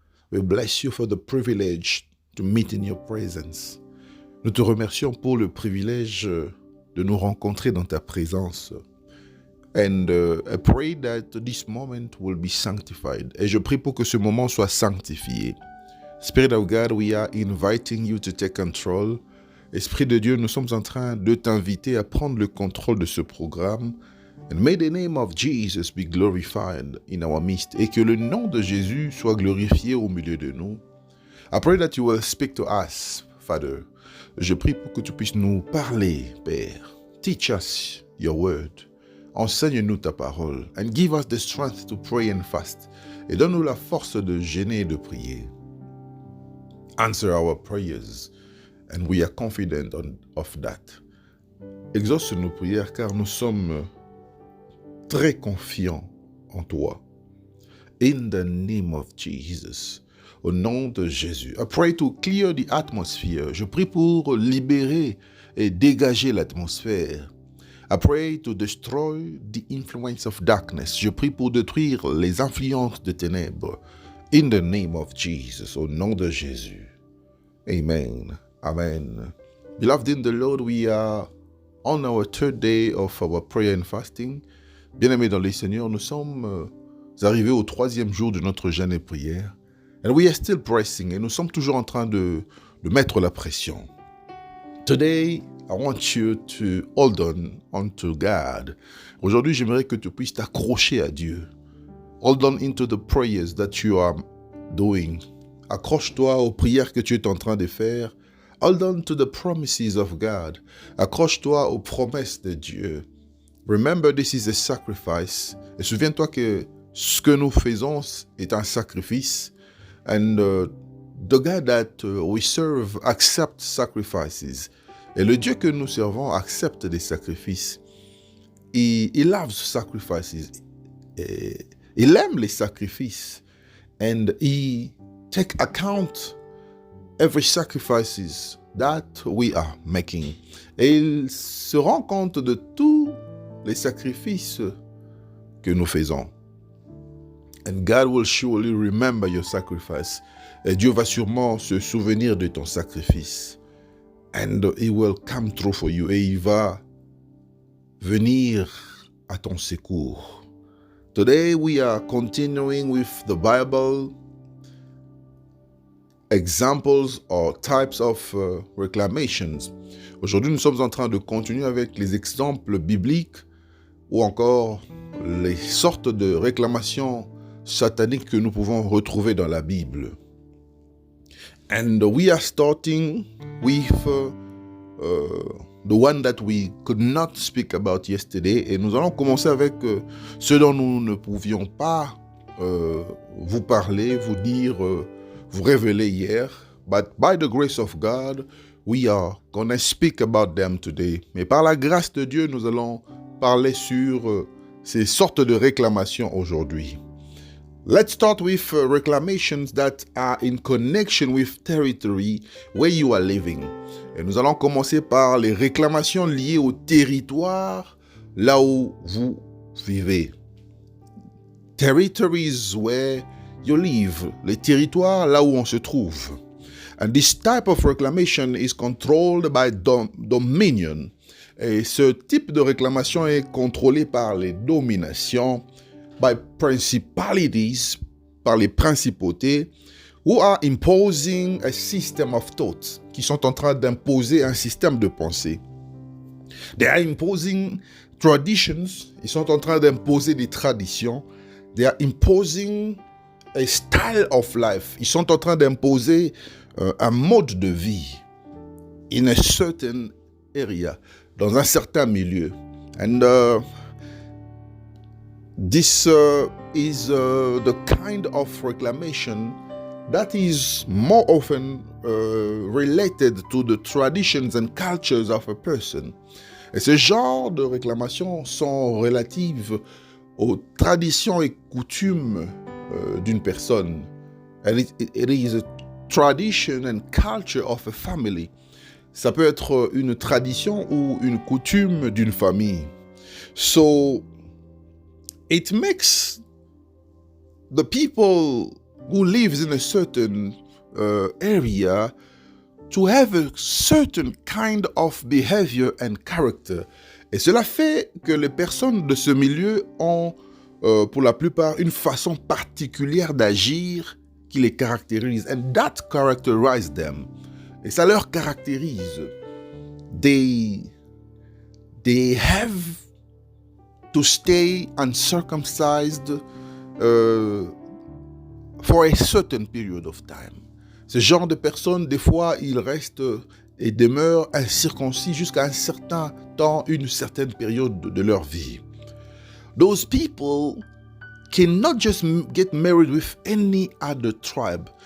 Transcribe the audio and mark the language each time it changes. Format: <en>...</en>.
<en>We bless you for the privilege to meet in your presence.</en> <fr>Nous te remercions pour le privilège de nous rencontrer dans ta présence.</fr> <en>And I pray that this moment will be sanctified.</en> <fr>Et je prie pour que ce moment soit sanctifié.</fr> <en>Spirit of God, we are inviting you to take control.</en> <fr>Esprit de Dieu, nous sommes en train de t'inviter à prendre le contrôle de ce programme.</fr> <en>And may the name of Jesus be glorified in our midst.</en> <fr>Et que le nom de Jésus soit glorifié au milieu de nous.</fr> <en>I pray that you will speak to us, Father.</en> <fr>Je prie pour que tu puisses nous parler, Père.</fr> <en>Teach us your word.</en> <fr>Enseigne-nous ta parole.</fr> <en>And give us the strength to pray and fast.</en> <fr>Et donne-nous la force de jeûner et de prier.</fr> <en>Answer our prayers. And we are confident of that.</en> <fr>Exauce nos prières car nous sommes très confiants en toi.</fr> <en>In the name of Jesus.</en> <fr>Au nom de Jésus.</fr> <en>I pray to clear the atmosphere.</en> <fr>Je prie pour libérer et dégager l'atmosphère.</fr> <en>I pray to destroy the influence of darkness.</en> <fr>Je prie pour détruire les influences de ténèbres.</fr> <en>In the name of Jesus.</en> <fr>Au nom de Jésus.</fr> <en>Amen. Amen. Beloved in the Lord, we are on our third day of our prayer and fasting.</en> <fr>Bien-aimés dans le Seigneur, nous sommes arrivés au troisième jour de notre jeûne et prière.</fr> <en>And we are still pressing.</en> <fr>Et nous sommes toujours en train de mettre la pression.</fr> <en>Today, I want you to hold on to God.</en> <fr>Aujourd'hui, j'aimerais que tu puisses t'accrocher à Dieu.</fr> <en>Hold on into the prayers that you are doing.</en> <fr>Accroche-toi aux prières que tu es en train de faire.</fr> <en>Hold on to the promises of God.</en> <fr>Accroche-toi aux promesses de Dieu.</fr> <en>Remember, this is a sacrifice.</en> <fr>Et souviens-toi que ce que nous faisons est un sacrifice.</fr> <en>And the God that we serve accepts sacrifices.</en> <fr>Et le Dieu que nous servons accepte des sacrifices.</fr> <en>Il loves sacrifices.</en> <fr>Et il aime les sacrifices.</fr> <en>And he take account every sacrifices that we are making.</en> <fr>Et il se rend compte de tous les sacrifices que nous faisons.</fr> <en>And God will surely remember your sacrifice.</en> <fr>Et Dieu va sûrement se souvenir de ton sacrifice.</fr> <en>And he will come through for you.</en> <fr>Et il va venir à ton secours.</fr> <en>Today we are continuing with the Bible examples or types of reclamations.</en> <fr>Aujourd'hui, nous sommes en train de continuer avec les exemples bibliques ou encore les sortes de réclamations sataniques que nous pouvons retrouver dans la Bible.</fr> <en>And we are starting with the one that we could not speak about yesterday.</en> <fr>Et nous allons commencer avec ce dont nous ne pouvions pas vous parler, vous dire, vous révéler hier.</fr> <en>But by the grace of God, we are going to speak about them today.</en> <fr>Mais par la grâce de Dieu, nous allons parler sur ces sortes de réclamations aujourd'hui.</fr> <en>Let's start with reclamations that are in connection with territory where you are living.</en> <fr>Et nous allons commencer par les réclamations liées au territoire là où vous vivez.</fr> <en>Territories where you live.</en> <fr>Les territoires là où on se trouve.</fr> <en>And this type of reclamation is controlled by dominion.</en> <fr>Et ce type de réclamation est contrôlé par les dominations,</fr> <en>by principalities,</en> <fr>par les principautés,</fr> <en>who are imposing a system of thought,</en> <fr>qui sont en train d'imposer un système de pensée.</fr> <en>They are imposing traditions,</en> <fr>ils sont en train d'imposer des traditions.</fr> <en>They are imposing a style of life,</en> <fr>ils sont en train d'imposer un mode de vie</fr> <en>in a certain area,</en> <fr>dans un certain milieu.</fr> <en>And this is the kind of reclamation that is more often related to the traditions and cultures of a person.</en> <fr>Et ce genre de réclamations sont relatives aux traditions et coutumes d'une personne.</fr> <en>And it is a tradition and culture of a family.</en> <fr>Ça peut être une tradition ou une coutume d'une famille.</fr> <en>So, it makes the people who lives in a certain area to have a certain kind of behavior and character.</en> <fr>Et cela fait que les personnes de ce milieu ont, pour la plupart, une façon particulière d'agir qui les caractérise.</fr> <en>And that characterizes them.</en> <fr>Et ça leur caractérise.</fr> <en>They have to stay uncircumcised for a certain period of time.</en> <fr>Ce genre de personnes, des fois, ils restent et demeurent incirconcis jusqu'à un certain temps, une certaine période de leur vie.</fr> <en>Those people cannot just get married with any other tribe.</en>